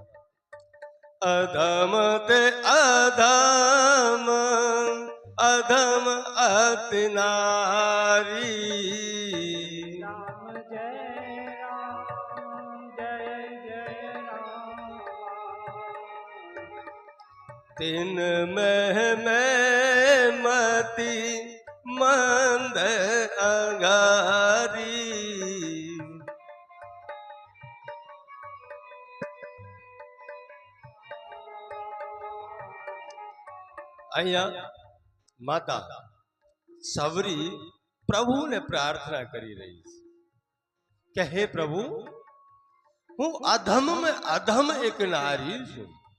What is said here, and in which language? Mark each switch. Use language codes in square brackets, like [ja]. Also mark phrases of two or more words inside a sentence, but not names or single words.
[awa] अधम ते अधम अधम अति नारी, तिन में मति मंद अंगारी. [gu] અહીંયા માતા સવરી પ્રભુને પ્રાર્થના કરી રહી છે કે હે પ્રભુ, હું અધમ में અધમ એક નારી છું.